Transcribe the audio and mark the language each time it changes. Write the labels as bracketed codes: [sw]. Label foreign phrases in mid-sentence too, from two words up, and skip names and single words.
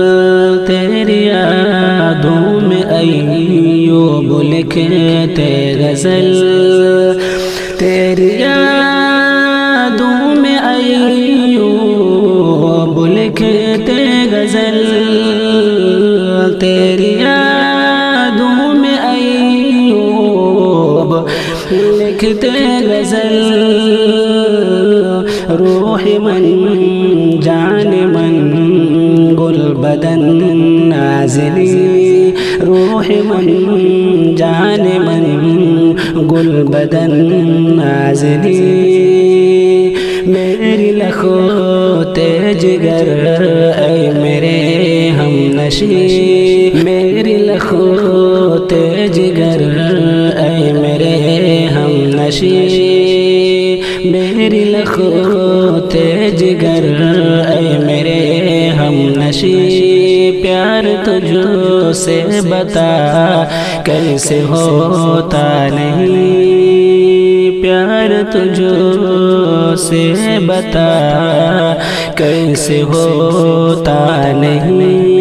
[ur] تیری یادوں میں ایوب لکھتے غزل، غزل تیری یادوں میں ایوب لکھتے غزل تیری یادوں میں ایوب لکھتے غزل [fa] روح من جان من گل بدن نازلی روح من جان من گل بدن نازلی [ur] میری لخوت جگر اے میرے ہم نشی میری لخوت جگر اے میرے ہم نشی میری لخوت جگر اے میرے ہم نشی پیار تجھ سے بتا کیسے ہوتا نہیں پیار تجھ سے بتا کیسے ہوتا نہیں